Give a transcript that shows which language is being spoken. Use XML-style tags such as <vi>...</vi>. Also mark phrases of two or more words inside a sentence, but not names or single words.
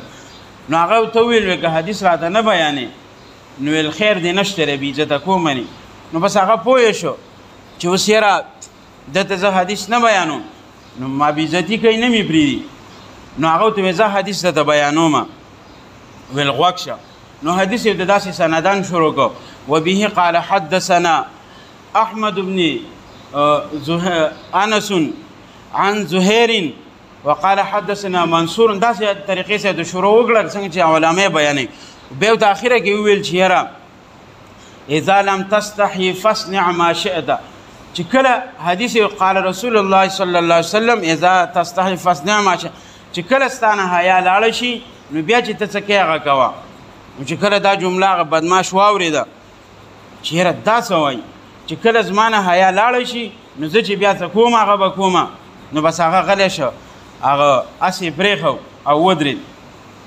<ps>نو هغه ورته وویل که حدیث راته نه بیانې نو ویل خیر دی نشته دی، بېعزته کوم نی. نو بس هغه پوه شو چې اوس یاره دته زه حدیث نه بیانوم نو ما بېعزتي کوي نه مې پرېږدي. نو هغه ورته ویل زه حدیث درته بیانومه. ویل غوږ شه. نو حدیث یې د داسې سندان شروع کړو.</ps> <ar>وبه قال حدثنا احمد بن انس عن زهير وقال حدثنا منصور.</ar> <ps>داسې طریقې سره د شروع وکړه څنګه چې علماء بیانوي. بیا د اخره کې وویل چې یاره</ps> <ar>اذا لم تستحي فاصنع ما شئت.</ar> <ps>چې کله</ps> <ar>حدیث قال رسول الله صلی الله علیه وسلم اذا تستحي فاصنع ما شئت،</ar> <ps>چې کله ستانه حیا لاړه شي نو بیا چې ته څه کوې هغه کوه. نو چې کله دا جمله هغه بدماش واورېده چې یاره دا څه وایي، چې کله زما نه حیا لاړه شي نو زه چې بیا څه کوم هغه به کومه. نو بس هغه غلی شه، هغه اس یې پرېښو او ودرېد.</ps>